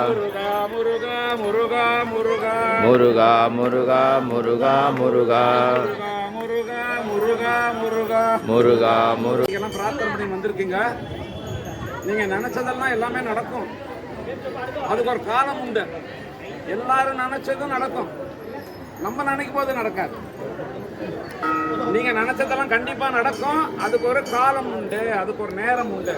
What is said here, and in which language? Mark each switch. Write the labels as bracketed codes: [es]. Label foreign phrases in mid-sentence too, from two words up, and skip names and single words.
[ta] मुरुगा मुरुगा मुरुगा मुरुगा मुरुगा मुरुगा मुरुगा मुरुगा मुरुगा मुरुगा मुरुगा எல்லாம் பிரார்த்தனை பண்ணி வந்திருக்கீங்க. நீங்க நினைச்சதெல்லாம் எல்லாமே நடக்கும். அதுக்கு ஒரு காலம் உண்டு. எல்லாரும் நினைச்சதும் நடக்கும். நம்ம நினைக்கும் போது நடக்காது. நீங்க நினைச்சதெல்லாம் கண்டிப்பா நடக்கும். அதுக்கு ஒரு காலம் உண்டு, அதுக்கு ஒரு நேரம் உண்டு.